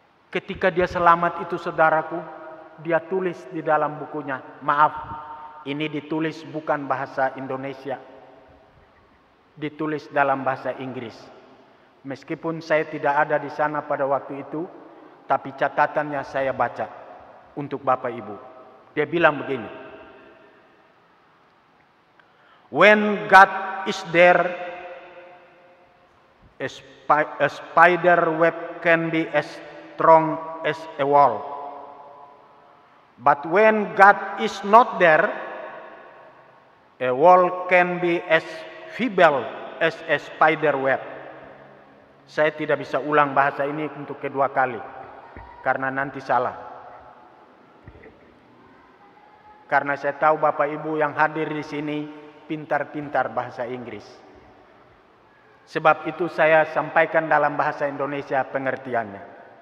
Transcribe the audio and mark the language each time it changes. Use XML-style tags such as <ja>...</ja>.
<id>Ketika dia selamat itu, saudaraku, dia tulis di dalam bukunya, maaf, ini ditulis bukan bahasa Indonesia. Ditulis dalam bahasa Inggris. Meskipun saya tidak ada di sana pada waktu itu, tapi catatannya saya baca untuk Bapak Ibu. Dia bilang begini.</id> <en>When God is there, a spider web can be as strong as a wall. But when God is not there, a wall can be as feeble as a spider web.</en> <id>Saya tidak bisa ulang bahasa ini untuk kedua kali, karena nanti salah. Karena saya tahu Bapak Ibu yang hadir di sini pintar-pintar bahasa Inggris. Sebab itu saya sampaikan dalam bahasa Indonesia pengertiannya.</id>